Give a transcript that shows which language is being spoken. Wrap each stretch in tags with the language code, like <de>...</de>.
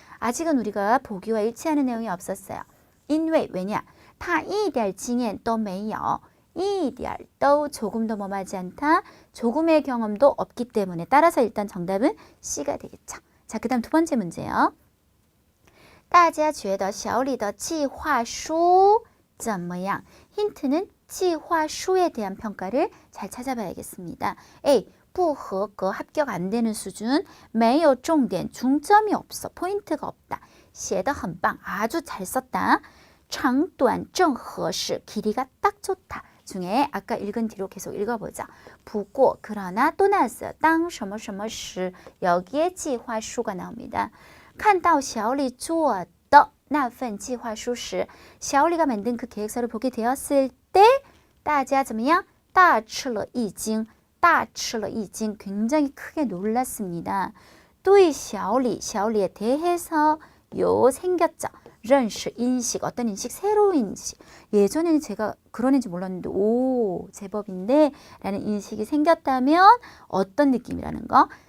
<ko>아직은 우리가 보기와 일치하는 내용이 없었어요.</ko> <zh>因为</zh> <ko>왜냐?</ko> <zh>他一点经验都没有. 一点都</zh> <ko>조금도 뭐하지 않다. 조금의 경험도 없기 때문에 따라서 일단 정답은 C가 되겠죠. 자, 그 다음 두 번째 문제요.</ko> <zh>大家觉得小李的计划书怎么样?</zh> <ko>힌트는 计划书에 대한 평가를 잘 찾아봐야겠습니다. A.</ko> <zh>不合格,</zh> <ko>합격 안 되는 수준.</ko> <zh>没有重点,</zh> <ko>중점이 없어, 포인트가 없다.</ko> <zh>写得很棒.</zh> <ko>아주 잘 썼다.</ko> <zh>长短正合适.</zh> <ko>길이가 딱 좋다. 중에 아까 읽은 뒤로 계속 읽어보자.</ko> <zh>不过</zh> <ko>그러나 또 나왔어요. 当什么什么时 여기에 计划书가 나옵니다.</ko> <zh>看到小李做的那份计划书时</zh> <ko>小李가 만든 그 계획서를 보게 되었을 때</ko> <zh>大家怎么样? 大吃了一惊.大吃了一惊.</zh> <ko>굉장히 크게 놀랐습니다.</ko> <zh>对小李,</zh> <ko>小李에 대해서 요 생겼죠. 认识 인식, 어떤 인식? 새로운 인식. 예전에는 제가 그런 인지 몰랐는데 오 제법인데 라는 인식이 생겼다면 어떤 느낌이라는 거?</ko>